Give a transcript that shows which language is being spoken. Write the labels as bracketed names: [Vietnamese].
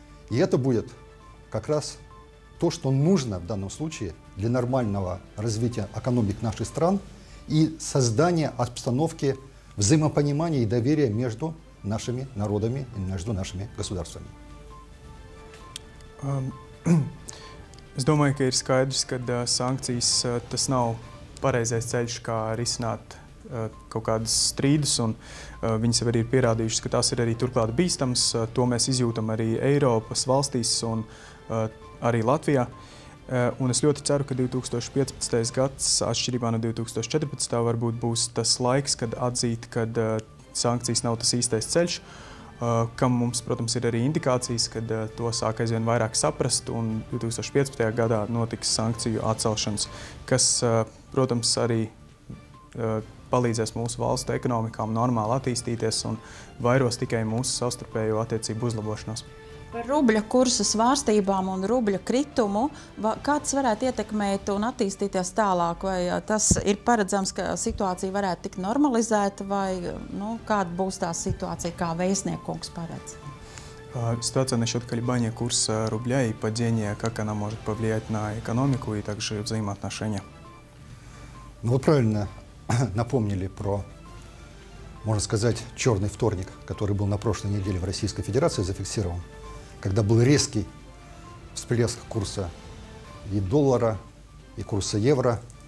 [Russian] И это будет как раз то, что нужно в данном случае для нормального развития экономик наших стран и создания обстановки взаимопонимания и доверия между нашими народами и между нашими государствами. [Latvian] Es domāju, ka ir skaidrs, ka sankcijas tas nav pareizais ceļš, kā risināt kaut kādas strīdus, un viņas jau arī ir pierādījušas, ka tās ir arī turklāt bīstams. To mēs izjūtam arī Eiropas valstīs un arī Latvijā. Un es ļoti ceru, ka 2015. gads, atšķirībā no 2014. varbūt būs tas laiks, kad atzīt, ka sankcijas nav tas īstais ceļš, kam mums, protams, ir arī indikācijas, kad to sāk aizvien vairāk saprast, un 2015. gadā notiks sankciju atcelšanas, kas, protams, arī palīdzēs mūsu valstu ekonomikām normāli attīstīties un vairos tikai mūsu savstarpējo attiecību uzlabošanos. Par rubļa kursa svārstībām un rubļa kritumu, kā tas varētu ietekmēt un attīstīties tālāk? Vai tas ir paredzams, ka situācija varētu tikt normalizēta, vai kāda būs tā situācija, kā vēstniekungs paredz? [Russian] Ситуация насчет колебания курса рубля и падения, как она может повлиять на экономику и также взаимоотношения? Ну, вы правильно напомнили про, можно сказать, черный вторник, который был на прошлой неделе в Российской Федерации зафиксирован, когда был резкий всплеск курса и доллара, и курса евро.